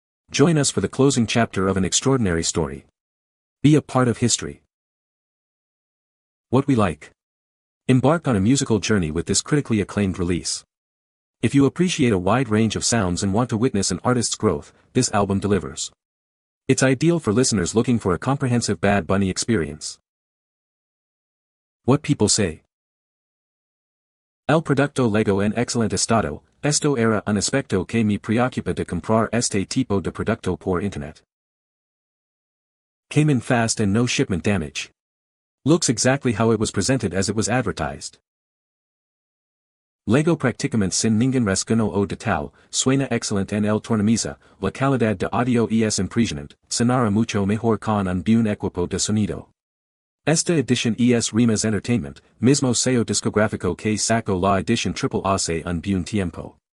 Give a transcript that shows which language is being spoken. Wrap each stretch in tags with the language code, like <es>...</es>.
<en>Join us for the closing chapter of an extraordinary story. Be a part of history. What we like. Embark on a musical journey with this critically acclaimed release. If you appreciate a wide range of sounds and want to witness an artist's growth, this album delivers. It's ideal for listeners looking for a comprehensive Bad Bunny experience. What people say.</en> <es>El producto lego en excelente estado, esto era un aspecto que me preocupa de comprar este tipo de producto por internet.</es> <en>Came in fast and no shipment damage. Looks exactly how it was presented as it was advertised.</en> <es>Lego practicamente sin ningún resguardo o detalle, suena excelente en el tornamesa, la calidad de audio es impresionante, sonará mucho mejor con un buen equipo de sonido. Esta edición es Rimas Entertainment, mismo sello discográfico que sacó la edición triple hace un buen tiempo.</es>